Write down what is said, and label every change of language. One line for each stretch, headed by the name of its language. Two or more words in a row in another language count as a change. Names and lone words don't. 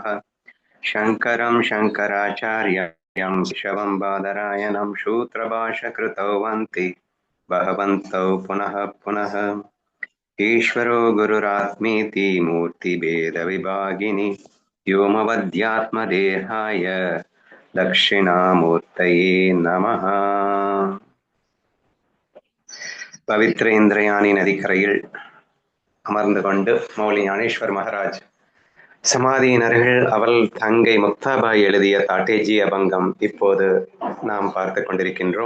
Sanskrit: शङ्करं शङ्कराचार्यं शवं बादरायणं सूत्रभाष्यकृतौ वन्ति भगवन्तौ पुनः पुनः। ईश्वरो गुरुरात्मेति मूर्तिभेदविभागिनि व्योमवद्यात्मदेहाय दक्षिणामूर्तये नमः.
Tamil: பவித்ர இந்திரயாணி நதிக்கரையில் அமர்ந்து கொண்டு மௌலி ஞானேஸ்வர் மகாராஜ் சமாதியினர்கள் அவள் தங்கை முக்தாபாய் எழுதிய தாட்டேஜி அபங்கம் இப்போது நாம் பார்த்து கொண்டிருக்கின்றோம்.